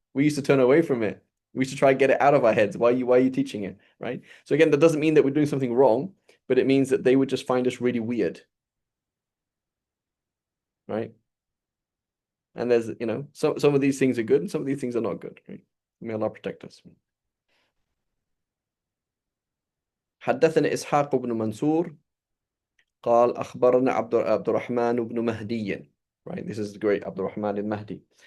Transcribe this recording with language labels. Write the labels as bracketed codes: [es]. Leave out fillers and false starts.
[en] We used to turn away from it. We used to try and get it out of our heads. Why are you teaching it? Right? So again, that doesn't mean that we're doing something wrong, but it means that they would just find us really weird. Right? And there's, some of these things are good and some of these things are not good. Right? May Allah protect us. [ar] حدثنا إسحاق بن منصور قال أخبرنا عبد الرحمن بن مهدي. [en] Right, this is the great عبد الرحمن المهدي.